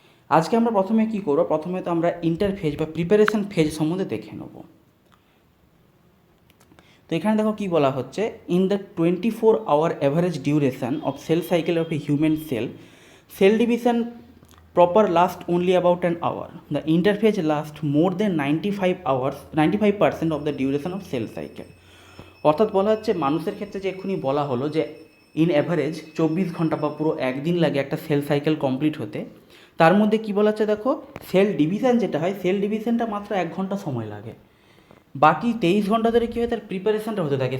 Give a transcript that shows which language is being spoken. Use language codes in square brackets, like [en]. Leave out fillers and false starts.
[bn] আজকে আমরা প্রথমে কী করবো, প্রথমে তো আমরা ইন্টারফেজ বা প্রিপারেশন ফেজ সম্বন্ধে দেখে নেব। তো এখানে দেখো কী বলা হচ্ছে, [en] In the 24 hour average duration of cell cycle of a human cell division proper last only about an hour. The interphase lasts more than 95% of the duration of cell cycle. [bn] অর্থাৎ বলা হচ্ছে মানুষের ক্ষেত্রে যে এক্ষুনি বলা হলো যে ইন অ্যাভারেজ 24 ঘন্টা বা পুরো একদিন লাগে একটা সেল সাইকেল কমপ্লিট হতে, তার মধ্যে কী বলা হচ্ছে দেখো, সেল ডিভিশন যেটা হয় সেল ডিভিশনটা মাত্র 1 ঘন্টা সময় লাগে, বাকি 23 ঘন্টা ধরে কী হয় তার প্রিপারেশনটা হতে থাকে।